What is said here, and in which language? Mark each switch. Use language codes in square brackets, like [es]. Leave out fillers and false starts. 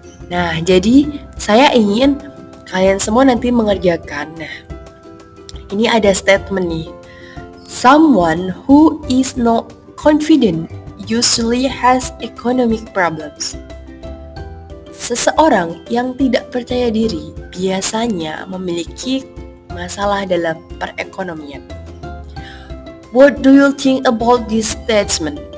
[id] Nah, jadi saya ingin kalian semua nanti mengerjakan. Nah, ini ada statement nih. [en] Someone who is not confident usually has economic problems. [id] Seseorang yang tidak percaya diri biasanya memiliki masalah dalam perekonomian. [en] What do you think about this statement?